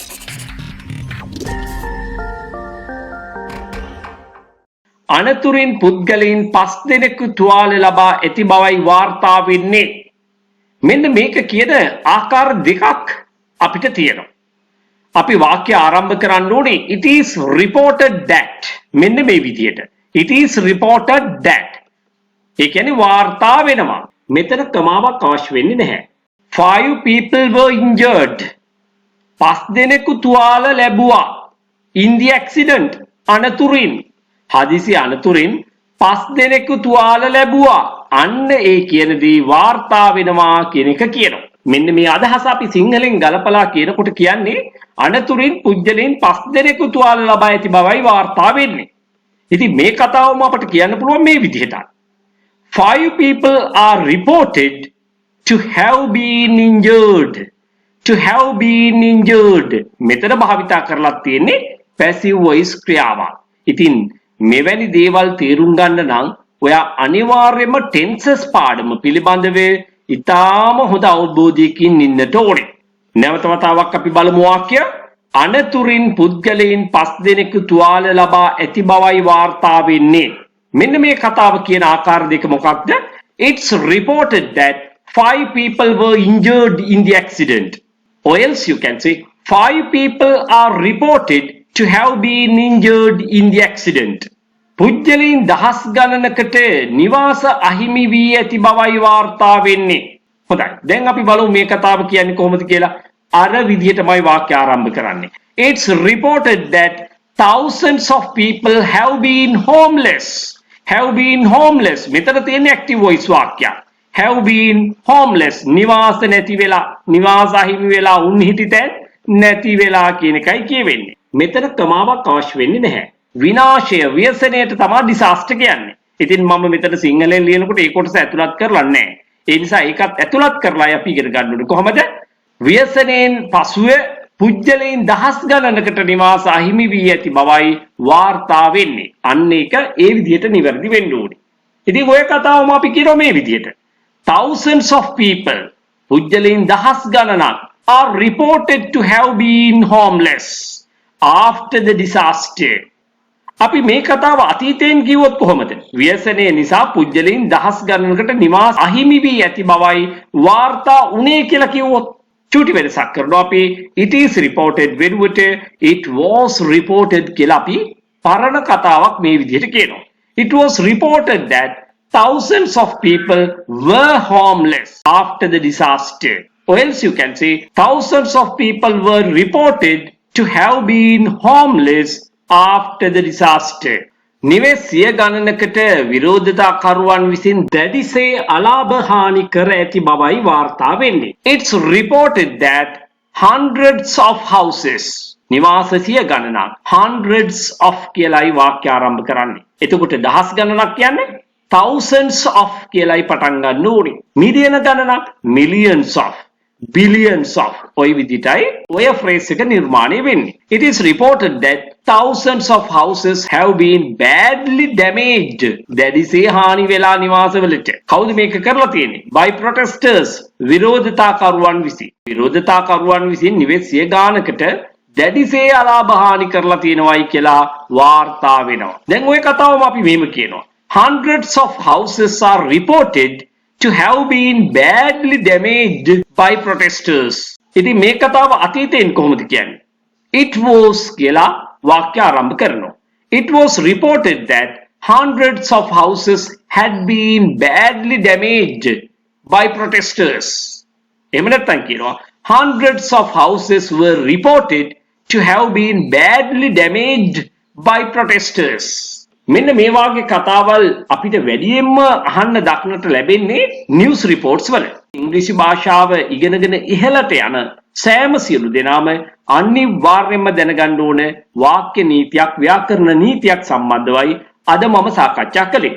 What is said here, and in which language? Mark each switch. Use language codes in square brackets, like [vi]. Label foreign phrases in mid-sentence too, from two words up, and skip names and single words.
[si] අනතුරින් පුද්ගලයන් 5 දෙනෙකු තුවාල ලබා ඇති බවයි වාර්තා වෙන්නේ. මෙන්න මේක කියන ආකාර දෙකක් අපිට තියෙනවා. අපි වාක්‍ය ආරම්භ කරන්න ඕනේ [en] it is reported that [si] මෙන්න මේ විදියට [en] it is reported that [si] ඒ කියන්නේ වාර්තා වෙනවා. මෙතන කමාවක් අවශ්‍ය වෙන්නේ නැහැ. [en] 5 people were injured [si] 5 දෙනෙකු තුවාල ලැබුවා [en] in the accident [si] අනතුරින් හදිසි අනතුරින් 5 දෙනෙකු තුවාල ලැබුවා අන්න ඒ කියන දේ වාර්තා වෙනවා කියන එක කියනවා. මෙන්න මේ අදහස අපි සිංහලෙන් ගලපලා කියනකොට කියන්නේ අනතුරින් පුජ්‍යලෙන් 5 දෙනෙකු තුවාල ලබා ඇති බවයි වාර්තා වෙන්නේ. ඉතින් මේ කතාවම අපිට කියන්න පුළුවන් මේ විදිහට. [en] 5 people are reported to have been injured. To have been injured. [si] මෙතන භාවිතා කරලා තියෙන්නේ [en] passive voice [si] ක්‍රියාවක්. ඉතින් මෙවැනි දේවල් තේරුම් ගන්න නම් ඔයා අනිවාර්යයෙන්ම tenses පාඩම පිළිබඳව ඉතාම හොඳ අවබෝධයකින් ඉන්නට ඕනේ. නැවත වතාවක් අපි බලමු වාක්‍ය. අනතුරින් පුද්ගලයන් 5 දෙනෙකු තුවාල ලබා ඇති බවයි වාර්තා වෙන්නේ. මෙන්න මේ කතාව කියන ආකාර දෙක මොකක්ද? [en] It's reported that 5 people were injured in the accident. Or else you can say 5 people are reported to have been injured in the accident. [si] පුද්ගලයන් දහස් ගණනකට නිවාස අහිමි වී ඇති බවයි වාර්තා වෙන්නේ. හොඳයි. දැන් අපි බලමු මේ කතාව කියන්නේ කොහොමද කියලා. අර විදිහටමයි වාක්‍ය ආරම්භ කරන්නේ. [en] It's reported that thousands of people have been homeless. Have been homeless. [si] මෙතන තියෙන [en] active voice [si] වාක්‍යයක්. [en] Have been homeless. [si] නිවාස නැති වෙලා, නිවාස අහිමි වෙලා, උන් හිටිතැන් නැති වෙලා කියන එකයි කියවෙන්නේ. මෙතන කමාවක් අවශ්‍ය වෙන්නේ නැහැ. විනාශය ව්‍යසනයට තමයි disaster කියන්නේ. ඉතින් මම මෙතන සිංහලෙන් ලියනකොට ඒ කොටස ඇතුළත් කරලා නැහැ. ඒ නිසා ඒකත් ඇතුළත් කරලා අපි ඉගෙන ගන්න ඕනේ. කොහොමද? ව්‍යසනයෙන් පසුව පුජ්‍යලයන් දහස් ගණනකට නිවාස අහිමි වී ඇති බවයි වාර්තා වෙන්නේ. අන්න ඒක ඒ විදිහට නිවැරදි වෙන්න ඕනේ. ඉතින් ඔය කතාවම අපි කියනවා මේ විදිහට. [en] Thousands of people [si] පුජ්‍යලයන් දහස් ගණනක් [en] are reported to have been homeless after the disaster. [si] අපි මේ කතාව අතීතයෙන් කිව්වොත් කොහොමද? ව්‍යසනය නිසා පුජ්‍යලයන් දහස් ගණනකට නිවාස අහිමි වී ඇති බවයි වාර්තා උනේ කියලා කිව්වොත් චූටි වෙනසක් කරනවා අපි [en] it is reported [si] වෙනුවට [en] it was reported [si] කියලා අපි පරණ කතාවක් මේ විදිහට කියනවා. [en] It was reported that thousands of people were homeless after the disaster. Or else you can say thousands of people were reported to have been homeless after the disaster. [si] නිවෙස් සිය ගණනකට විරෝධතාකරුවන් විසින් දැඩිසේ අලාභ හානි කර ඇති බවයි වාර්තා වෙන්නේ. [en] It's reported that hundreds of houses [si] නිවාස සිය ගණනක් [en] hundreds of [si] කියලායි වාක්‍ය ආරම්භ කරන්නේ. එතකොට දහස් ගණනක් කියන්නේ [en] thousands of [si] කියලායි පටන් ගන්න ඕනේ. මිලියන ගණනක් [en] millions of billions of [si] ඔය විදිහටයි ඔය phrase එක නිර්මාණය වෙන්නේ. [en] It is reported that thousands of houses have been badly damaged. [si] දැඩිසේ හානි වෙලා නිවාසවලට. කවුද මේක කරලා තියෙන්නේ? [en] By protesters. [si] විරෝධතාකරුවන් විසින්. විරෝධතාකරුවන් විසින් නිවෙස් සිය ගානකට දැඩිසේ අලාභ හානි කරලා තියෙනවයි කියලා වාර්තා වෙනවා. දැන් ওই කතාවම අපි මෙහෙම කියනවා. [en] Hundreds of houses are reported to have been badly damaged by protesters. [si] ඉතින් මේ කතාව අතීතයෙන් කොහොමද කියන්නේ? It was කියලා වාක්‍ය ආරම්භ කරනවා. [en] It was reported that hundreds of houses had been badly damaged by protesters. [si] එහෙම නැත්නම් කියනවා [en] hundreds of houses were reported to have been badly damaged by protesters. [si] මෙන්න මේ වාගේ කතාවල් අපිට වැඩියෙන්ම අහන්න දක්නට ලැබෙන්නේ [en] news reports [si] වල. ඉංග්‍රීසි භාෂාව ඉගෙනගෙන ඉහළට යන සෑම සියලු දෙනාම අනිවාර්යයෙන්ම දැනගන්න ඕන වාක්‍ය නීතියක්, ව්‍යාකරණ නීතියක් සම්බන්ධවයි අද මම සාකච්ඡා කළේ.